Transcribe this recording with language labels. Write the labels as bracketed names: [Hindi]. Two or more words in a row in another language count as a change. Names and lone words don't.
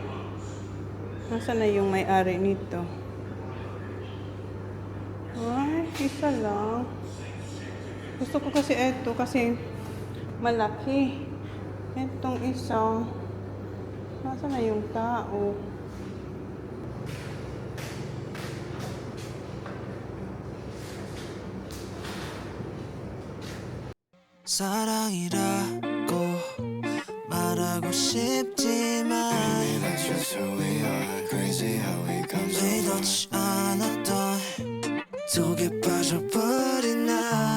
[Filipino] Nasaan na yung may-ari nito? Ay, isa lang. Gusto ko kasi ito kasi malaki. Itong isa. Nasaan na yung tao? [Korean] 사랑이라고 말하고 싶지만 [English] Maybe that's just who we are Crazy how we come so far [Korean] 의도치 않았던 속에 빠져버린 나